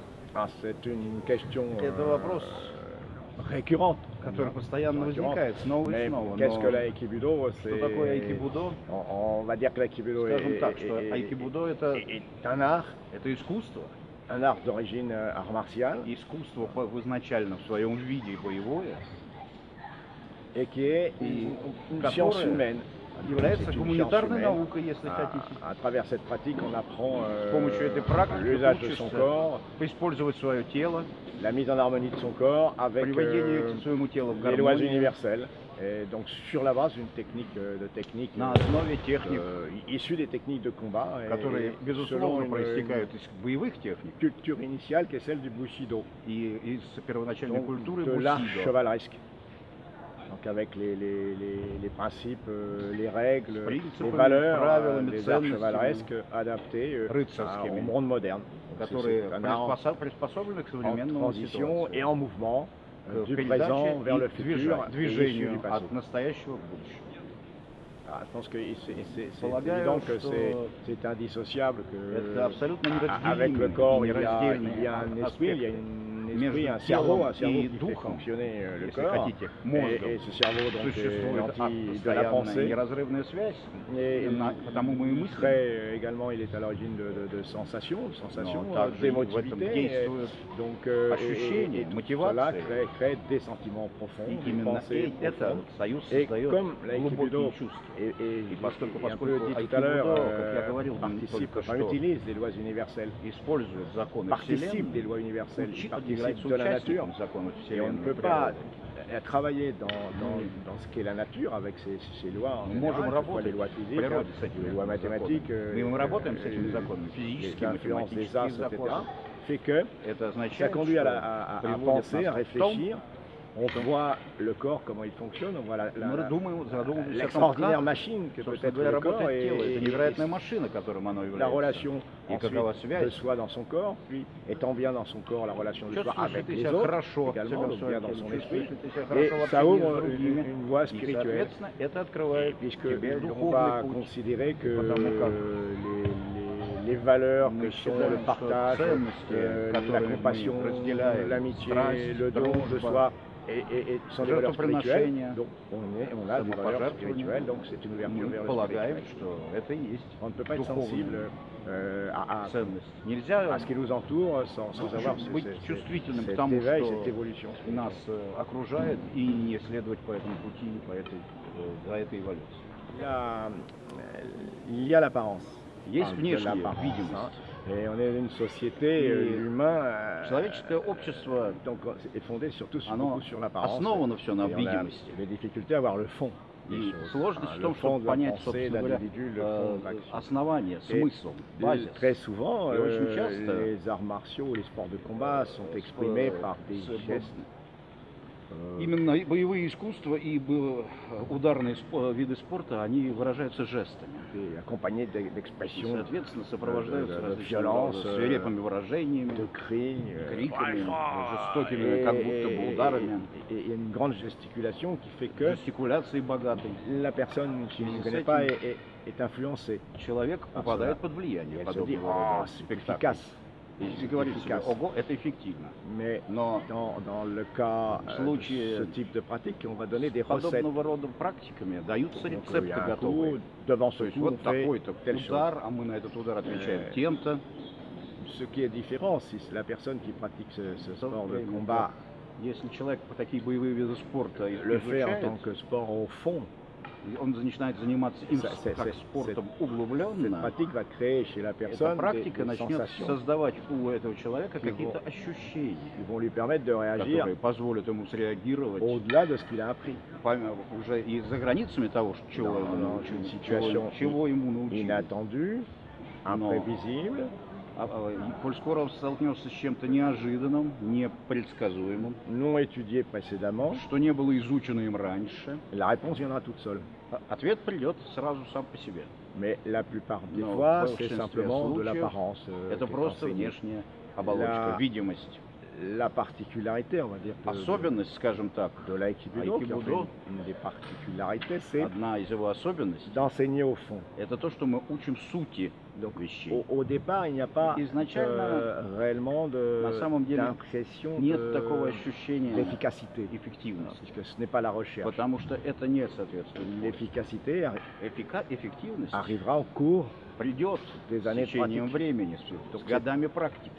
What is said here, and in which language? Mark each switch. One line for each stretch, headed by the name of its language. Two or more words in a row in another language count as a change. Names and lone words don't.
French: Ah, c'est une question
Russian: Это вопрос,
French: récurrente.
Russian: который постоянно возникает снова и
French: Mais
Russian: снова.
French: qu'est-ce que
Russian: Но
French: l'aïkibudo?
Russian: что такое айкибудо?
French: On va dire que l'aïkibudo
Russian: Скажем так, что айкибудо
French: est un art,
Russian: это искусство.
French: un art d'origine art martial,
Russian: Искусство изначально в своем виде боевое,
French: et qui est
Russian: и
French: une science humaine.
Russian: является
French: C'est une
Russian: гуманитарной
French: science humaine.
Russian: наукой, если хотите.
French: À travers cette pratique, on apprend
Russian: С помощью этой практики
French: l'usage de son
Russian: учишься
French: corps,
Russian: использовать свое тело,
French: la mise en harmonie de son corps avec
Russian: приведение к своему телу в
French: les lois
Russian: гармонию,
French: universelles. Et donc sur la base d'une technique
Russian: на основе техник,
French: issue des techniques de combat,
Russian: которые,
French: selon
Russian: безусловно, проистекают из боевых техник
French: culture initiale qui est celle du Bushido,
Russian: и из первоначальной
French: donc
Russian: культуры
French: de l'art
Russian: бусидо.
French: chevaleresque. Donc avec les principes, les règles, les valeurs des arts chevaleresques adaptés au monde moderne.
Russian: Которые
French: C'est un art
Russian: приспособлены к
French: en
Russian: современному
French: transition et en mouvement du
Russian: передаче
French: présent vers le
Russian: и
French: futur,
Russian: движению
French: et issu du passé.
Russian: от настоящего к будущему.
French: Ah, je pense que c'est
Russian: Полагаю,
French: évident que
Russian: что
French: c'est indissociable,
Russian: это абсолютно
French: avec le
Russian: неразделимый
French: corps
Russian: и
French: il y
Russian: нераздельный
French: a un esprit, il y a
Russian: аспект
French: un
Russian: между
French: esprit, un
Russian: телом
French: cerveau
Russian: и
French: qui fait
Russian: духом,
French: fonctionner le
Russian: если
French: corps,
Russian: хотите, мозгом.
French: et ce cerveau donc est
Russian: Существует
French: l'anti de la
Russian: постоянная
French: pensée,
Russian: неразрывная связь,
French: et
Russian: потому мы и
French: il
Russian: мыслим.
French: crée également, il est à l'origine de sensations,
Russian: Но также в этом
French: d'émotivité,
Russian: действует
French: donc
Russian: ощущение,
French: tout
Russian: мотивация.
French: cela crée des sentiments profonds,
Russian: И
French: des
Russian: именно
French: pensées
Russian: это
French: profondes.
Russian: союз
French: Et
Russian: создает
French: comme l'aïkibudo
Russian: глубокие чувства.
French: et
Russian: поскольку
French: un peu dit tout à l'heure,
Russian: как я говорил
French: participe,
Russian: только
French: enfin,
Russian: что,
French: utilise les lois universelles,
Russian: использует законы
French: participe des
Russian: Вселенной,
French: lois universelles, il participe
Russian: является
French: de la nature,
Russian: участником законов
French: et on ne
Russian: Вселенной.
French: peut pas travailler dans ce qu'est la nature avec ses lois en
Russian: Мы можем
French: général, que ce soit les
Russian: работать
French: lois
Russian: в
French: physiques,
Russian: природе с этими
French: les lois mathématiques,
Russian: законами. Мы работаем с этими законами,
French: les
Russian: физические,
French: influences des
Russian: математические
French: astres, etc.,
Russian: законы.
French: fait que
Russian: Это
French: ça
Russian: означает,
French: conduit
Russian: что
French: à
Russian: приводит
French: penser, à
Russian: нас к
French: réfléchir. On voit le corps, comment il fonctionne, on voit
Russian: задумываемся
French: l'extraordinaire
Russian: о том,
French: machine que peut
Russian: собственно
French: être
Russian: говоря,
French: le corps
Russian: работает тело. Это невероятная
French: et
Russian: машина, которым оно
French: la
Russian: является.
French: relation
Russian: И какова
French: ensuite
Russian: связь.
French: de soi dans son corps, puis étant bien dans son corps, la relation de soi
Russian: Чувствуешь ли
French: avec
Russian: ты
French: les
Russian: себя
French: autres
Russian: хорошо
French: également, donc bien dans son esprit,
Russian: чувствуешь ли ты себя
French: et
Russian: хорошо в
French: ça
Russian: общении
French: ouvre
Russian: с другими.
French: une voie
Russian: И,
French: spirituelle,
Russian: соответственно, это открывает
French: puisque
Russian: тебе
French: on
Russian: духовный
French: va
Russian: путь.
French: considérer que
Russian: Потому как
French: les valeurs
Russian: мы
French: que sont
Russian: считаем,
French: le
Russian: что
French: partage,
Russian: ценности,
French: la
Russian: которые мы
French: compassion,
Russian: разделяем,
French: l'amitié,
Russian: страсть,
French: le don de
Russian: дружба,
French: soi, et sont des valeurs spirituelles,
Russian: жертвоприношения,
French: donc on a des valeurs spirituelles, donc c'est une ouverture
Russian: мы
French: vers le
Russian: полагаем,
French: spirituel.
Russian: что это и есть
French: On ne peut pas être
Russian: духовная
French: sensible
Russian: ценность. Нельзя
French: à ce qui nous entoure sans avoir
Russian: быть чувствительным к
French: cet
Russian: тому,
French: éveil,
Russian: что
French: cette évolution.
Russian: нас окружает, и не следовать по этому пути, за этой эволюцией.
French: Il y a l'apparence.
Russian: Есть
French: De
Russian: внешняя
French: l'apparence,
Russian: видимость.
French: hein. Et on est une société, l'humain,
Russian: Человеческое общество,
French: donc est fondé surtout
Russian: оно
French: beaucoup sur l'apparence.
Russian: основано все на
French: Et on a
Russian: видимости.
French: des difficultés à voir le fond des
Russian: И
French: choses.
Russian: сложность
French: Hein,
Russian: в
French: le
Russian: том,
French: fond
Russian: чтобы
French: de la
Russian: понять,
French: pensée,
Russian: собственно
French: de
Russian: говоря,
French: l'individu, le fond de l'action.
Russian: основание,
French: Et
Russian: смысл, базис.
French: très souvent, Et
Russian: очень часто
French: les arts martiaux, les sports de combat sont exprimés par des gestes.
Russian: Именно боевые искусства и ударные виды спорта, они выражаются жестами.
French: Accompagnés d'expressions,
Russian: Соответственно, сопровождаются
French: de
Russian: различными
French: violence,
Russian: свирепыми выражениями,
French: de cris,
Russian: криками, жестокими, как будто бы ударами,
French: et une grande gesticulation qui fait que
Russian: жестикуляцией богатой.
French: la personne qui ne connaît pas est influencée.
Russian: Человек попадает под влияние
French: Elle se dit,
Russian: подобного рода
French: c'est
Russian: спектаклей.
French: efficace.
Russian: И говорит себе, ого, это эффективно.
French: Mais
Russian: Но
French: dans le cas
Russian: в случае
French: de ce type de pratique, on va donner des recettes.
Russian: подобного рода практиками даются
French: Donc, il y
Russian: рецепты
French: a un
Russian: готовые.
French: coup, devant
Russian: То
French: ce
Russian: есть
French: coup, on
Russian: вот
French: fait
Russian: такой-то
French: telle chose.
Russian: удар, а мы на этот удар отвечаем тем-то.
French: Ce qui est différent, si la personne qui pratique ce sport de
Russian: Время,
French: combat
Russian: Если человек по такие боевые виды спорта
French: le fait en
Russian: изучает,
French: tant que sport au fond,
Russian: и он начинает заниматься им как спортом
French: cette
Russian: углубленно,
French: pratique va créer chez la
Russian: эта
French: personne
Russian: практика
French: des
Russian: начнет
French: sensations
Russian: создавать у этого человека
French: qui
Russian: какие-то ощущения,
French: qui vont lui permettre de réagir
Russian: которые позволят ему среагировать
French: au-delà de ce qu'il a appris.
Russian: уже и за границами того, чего ему
French: Dans
Russian: научили,
French: une situation
Russian: чего ему научили.
French: inattendue, imprévisible,
Russian: Коль скоро он столкнется с чем-то неожиданным, непредсказуемым,
French: non étudié précédemment,
Russian: что не было изучено им раньше,
French: la réponse viendra toute seule.
Russian: ответ придет сразу сам по себе.
French: Mais la plupart des
Russian: Но
French: fois,
Russian: в
French: c'est
Russian: большинстве
French: simplement de
Russian: случаев
French: l'apparence.
Russian: Это просто внешняя оболочка, видимость.
French: La particularité, on va dire,
Russian: Особенность, скажем так,
French: de l'aïkibudo, qui en fait Aïkibudo, une des particularités, c'est
Russian: одна из его особенностей,
French: d'enseigner au fond.
Russian: это то, что мы учим сути
French: Donc au départ, il n'y a pas réellement d'impression d'efficacité, puisque ce n'est pas la recherche. L'efficacité arrivera au cours des années pratiques.